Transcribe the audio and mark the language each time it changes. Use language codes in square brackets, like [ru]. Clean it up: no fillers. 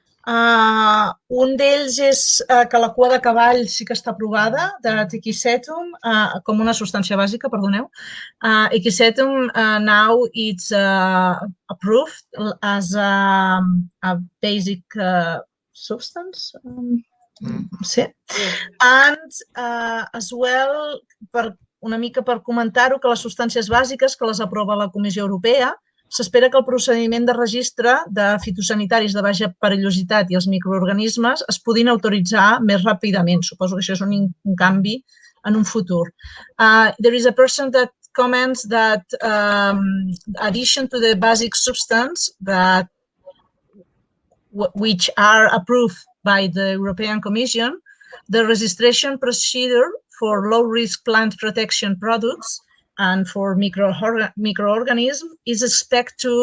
[ca] Un d'ells és que la cua de cavall sí que està aprovada, de Equisetum, com una substància bàsica, perdoneu. [en] Equisetum now it's approved as a basic substance. Sí. And as well, [ca] una mica per comentar-ho, que les substàncies bàsiques que les aprova la Comissió Europea, s'espera que el procediment de registre de fitosanitaris de baixa perillositat i els microorganismes es puguin autoritzar més ràpidament. Suposo que això és un canvi en un futur. [en] There is a person that comments that addition to the basic substance that which are approved by the European Commission, the registration procedure for low-risk plant protection products and for microorganisms is expected